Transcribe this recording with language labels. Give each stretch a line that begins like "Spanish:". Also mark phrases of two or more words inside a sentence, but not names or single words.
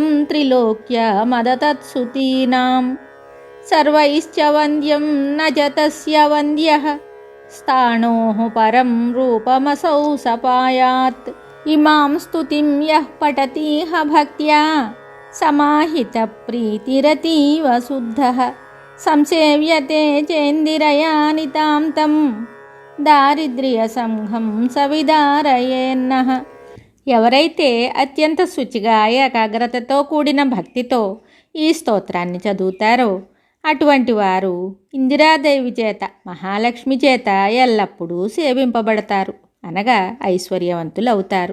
Sanskrit: त्रिलोक्यमदतत्सुतीनां सर्वैश्च वन्द्यं न च तस्य वन्द्यः स्थाणोः परं रूपमसौ सपायात् इमां स्तुतिं यः पठतीह भक्त्या समाहितप्रीतिरतीव शुद्धः संसेव्यते चेन्दिरयानितां तं దారిద్ర్యసంఘం సవిదారయేన్నః.
Telugu: ఎవరైతే అత్యంత శుచిగా ఏకాగ్రతతో కూడిన భక్తితో ఈ స్తోత్రాన్ని చదువుతారో అటువంటి వారు ఇందిరాదేవి చేత, మహాలక్ష్మి చేత ఎల్లప్పుడూ సేవింపబడతారు, అనగా ఐశ్వర్యవంతులవుతారు.